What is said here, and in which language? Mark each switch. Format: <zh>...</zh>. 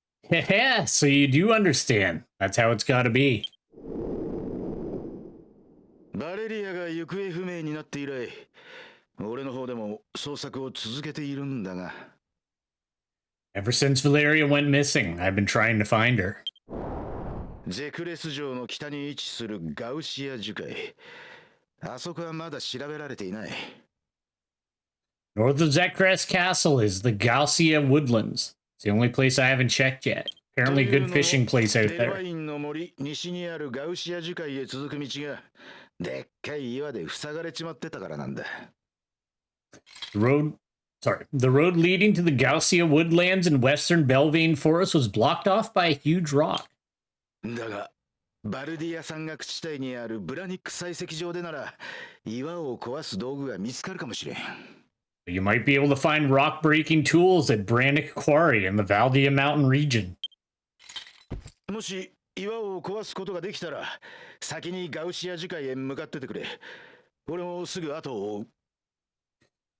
<en>Yeah, so you do understand. That's how it's gotta be.</en> <ja>バレリアが行方不明になって以来、俺の方でも捜索を続けているんだが。</ja> <en>Ever since Valeria went missing, I've been trying to find her.</en> <ja>ゼクレス城の北に位置するガウシア樹海。あそこはまだ調べられていない。</ja> <en>North of Zekres Castle is the Gausia Woodlands. It's the only place I haven't checked yet. Apparently a good fishing place out there.</en> <ja>の森西にあるガウシア樹海へ続く道がでっかい岩で塞がれちまってたからなんだ。</ja> <en>The road leading to the Gausia woodlands in western Belvane Forest was blocked off by a huge rock.</en> <ja>だが、バルディア山岳地帯にあるブラニック採石場でなら、岩を壊す道具が見つかるかもしれん。</ja> <en>You might be able to find rock-breaking tools at Brannick Quarry in the Valdia Mountain region.</en> <ja>もし岩を壊すことができたら、先にガウシア樹海へ向かっててくれ。俺もすぐ後を追う。</ja>